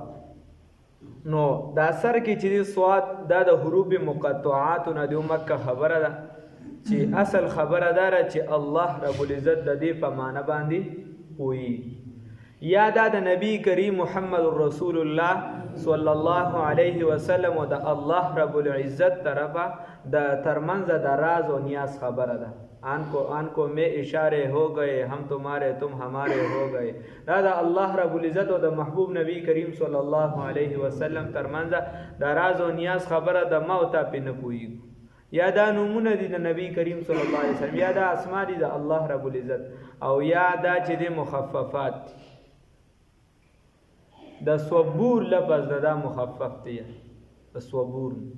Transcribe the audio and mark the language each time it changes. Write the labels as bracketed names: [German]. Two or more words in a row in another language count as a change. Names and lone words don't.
[Pashto] نو دا سر کې چې صاد دا د حروف مقطعات نه د مکه خبره ده، چې اصل خبره داره چې [Arabic] الله رب العزت [Pashto] د دې په معنا باندې وي، یا دا د نبی کریم [Arabic] محمد رسول الله صلی الله علیه وسلم [Pashto] او د [Arabic] الله رب العزت [Pashto] طرفه د ترمنځ د راز او نیاز خبره ده. [Urdu] آن کو میں اشارے ہو گئے، ہم تمہارے تم ہمارے ہو گئے. [Pashto] دا دا [Arabic] اللہ رب العزت [Pashto] و دا محبوب نبی کریم [Arabic] صلی اللہ علیہ وسلم [Pashto] ترمنځ دا راز و نیاز خبره د ما او تا پې نه پوهېږو. یا دا نومونه دي د نبی کریم [Arabic] صلی الله علیه وسلم، [Pashto] یا دا اسما دي د [Arabic] الله رب العزت، [Pashto] او یا دا چې د مخففات دي. د صبور لفظ دا مخفف دی، د صبور.